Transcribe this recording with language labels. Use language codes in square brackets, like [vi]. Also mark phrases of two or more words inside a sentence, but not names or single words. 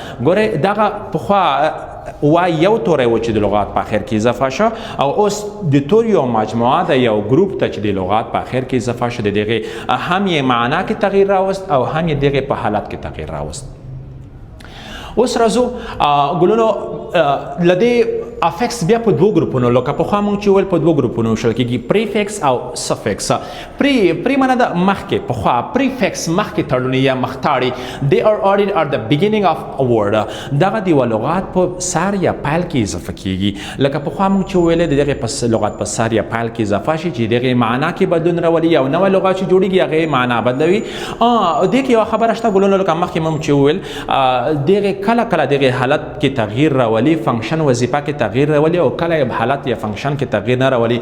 [ps] ګورئ دغه پخوا و یو توری و چې د لغات په آخر کې اضافه شو او اوس د توریو مجموعه د یو ګروپ ته چې د لغات په آخر کې اضافه شو، د دغې هم یې معنا کې تغییر راوست او هم یې دغې په حالت کې تغییر راوست. اوس راځو ګلونو له دې افیکس بیا په دوه ګروپونو، لکه پخوا موږ چې ویل په دوه ګروپونو ویشل کیږي، پریفکس او سفکس. پری معنا د مخکې، پخوا پریفکس مخکې تړونی یا مختاړي. [en] they are added at the beginning of a word. [ps] دغه د یوه لغت په سر یا پیل کې اضافه کیږي. لکه پخوا موږ چې ویل د دغې لغت په سر یا پیل کې اضافه شي چې دغې معنا کې بدلون راولي، یو نوی لغت چې جوړیږي هغې معنا بدلوي. دې کې یوه خبره شته ګلونو، لکه مخکې موږ چې ویل دغې کله دغې حالت کې تغییر راولي، فنکشن، وظیفه کې تغییر راولي، او کله حالت یا فنکشن کې تغییر نه راولي.